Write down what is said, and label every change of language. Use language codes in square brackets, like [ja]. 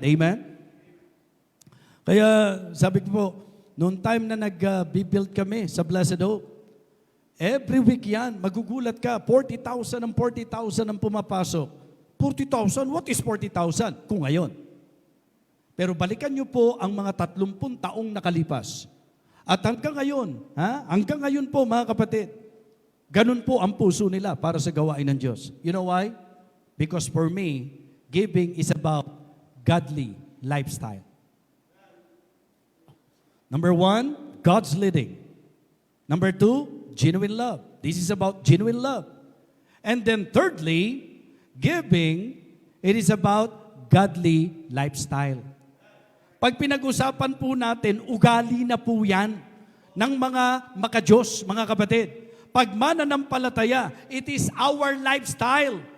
[tl] Amen? Kaya sabi ko po, noong time na nag-build kami sa Blessed Hope, every week yan, magugulat ka, 40,000 ang pumapasok. 40,000? [en] What is 40,000? [tl] Kung ngayon. Pero balikan niyo po ang mga 30 taong nakalipas. At hanggang ngayon po mga kapatid, ganun po ang puso nila para sa gawain ng Diyos. [en] You know why? Because for me, giving is about godly lifestyle. Number 1, God's leading. Number 2, genuine love. This is about genuine love. And then thirdly, giving, it is about godly lifestyle. [tl] Pag pinag-usapan po natin, ugali na po yan ng mga makadiyos, mga kapatid. Pag mananampalataya, [en] it is our lifestyle.